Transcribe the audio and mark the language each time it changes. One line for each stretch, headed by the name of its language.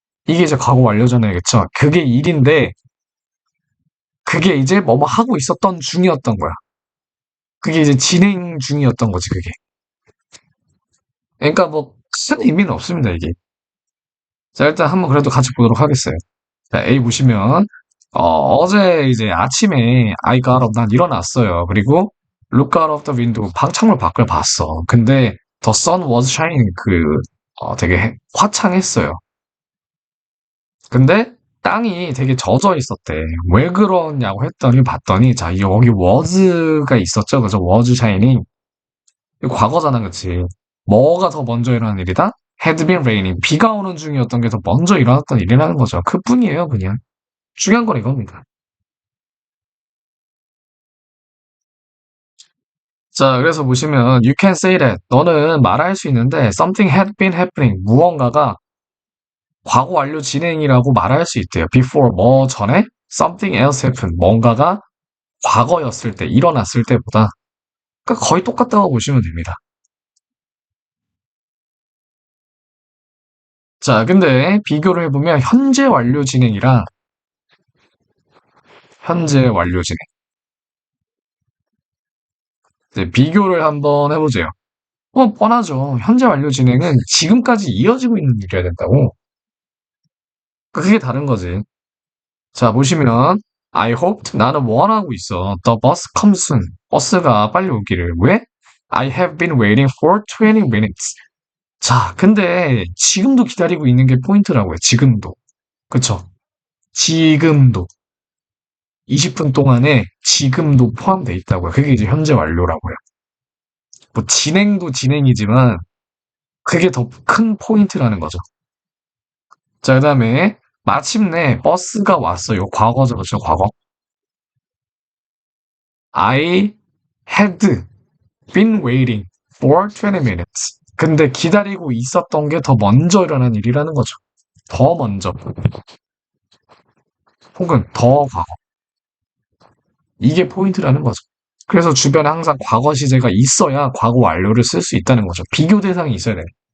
Korean: 이게 이제 과거 완료잖아요. 그쵸? 그게 일인데 그게 이제 뭐뭐 하고 있었던 중이었던 거야. 그게 이제 진행 중이었던 거지, 그게. 그러니까 뭐 큰 의미는 없습니다, 이게. 자, 일단 한번 그래도 같이 보도록 하겠어요. 자, A 보시면 어제 이제 아침에
English: I got up,
Korean: 난 일어났어요. 그리고
English: look out of the window,
Korean: 방창문 밖을 봤어. 근데
English: the sun was shining,
Korean: 되게 화창했어요. 근데 땅이 되게 젖어 있었대. 왜 그러냐고 했더니 봤더니 자 여기 was가 있었죠. 그죠? was shining. 이거 과거잖아, 그치? 뭐가 더 먼저 일어난 일이다?
English: had been raining.
Korean: 비가 오는 중이었던 게 더 먼저 일어났던 일이라는 거죠. 그뿐이에요, 그냥. 중요한 건 이겁니다. 자, 그래서 보시면
English: you can say that
Korean: 너는 말할 수 있는데
English: something had been happening.
Korean: 무언가가 과거 완료 진행이라고 말할 수 있대요.
English: before
Korean: 뭐 전에
English: something else happened.
Korean: 뭔가가 과거였을 때, 일어났을 때보다 그러니까 거의 똑같다고 보시면 됩니다. 자, 근데 비교를 해보면 현재 완료 진행이랑 현재 완료 진행. 이제 비교를 한번 해보세요. 뻔하죠. 현재 완료 진행은 지금까지 이어지고 있는 일이어야 된다고. 그러니까 그게 다른 거지. 자, 보시면
English: I hoped
Korean: 나는 원하고 있어.
English: The bus comes soon.
Korean: 버스가 빨리 오기를. 왜?
English: I have been waiting for 20 minutes.
Korean: 자, 근데 지금도 기다리고 있는 게 포인트라고요. 지금도. 그쵸? 지금도. 20분 동안에 지금도 포함되어 있다고요. 그게 이제 현재 완료라고요. 뭐 진행도 진행이지만 그게 더 큰 포인트라는 거죠. 자, 그다음에 마침내 버스가 왔어요. 과거죠, 그렇죠? 과거.
English: I had been waiting for 20 minutes.
Korean: 근데 기다리고 있었던 게 더 먼저 일어난 일이라는 거죠. 더 먼저. 혹은 더 과거. 이게 포인트라는 거죠. 그래서 주변에 항상 과거 시제가 있어야 과거 완료를 쓸 수 있다는 거죠. 비교 대상이 있어야 돼요.